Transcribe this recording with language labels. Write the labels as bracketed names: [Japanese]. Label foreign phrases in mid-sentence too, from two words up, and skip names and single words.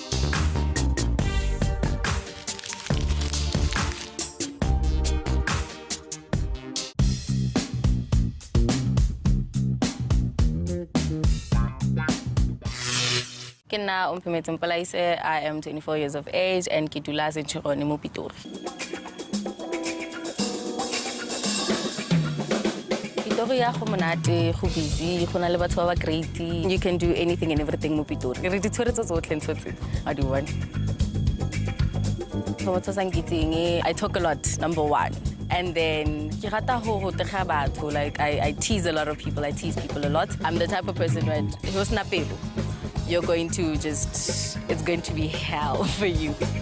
[English] Omphemetse, I am 24 years of age and [Tswana] ke dula [English] in Chirone mo Pitori. [Tswana] Pitori ya go monate, go busy, go na le batho ba great. [English] You can do anything and everything mo Pitori. [Tswana] Re ditshware tso tsotlhe ntse. [English] What do you want? I talk a lot, number one. And then, like, I tease a lot of people, I tease people a lot. I'm the type of person where you're going to just, it's going to be hell for you.